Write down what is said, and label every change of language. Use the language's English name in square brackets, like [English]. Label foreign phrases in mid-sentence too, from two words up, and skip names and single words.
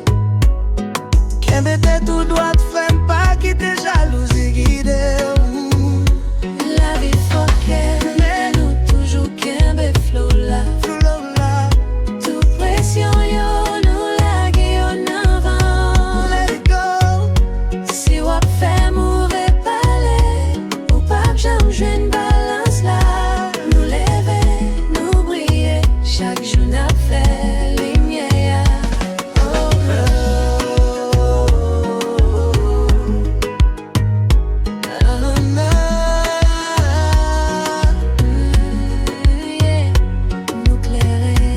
[Haitian Creole] Kenbe te tout droit, fem pa kite jalousi guide. La vi foke, men nou toujou kembe flow la. Tout pression yo, nou lage yo nan van. [English] Let it go. [Haitian Creole] Si wap fè mouve pale, ou pap jam jwen balans la. Nou leve, nou brille, chak jou nap fè limye ya. Nou klere.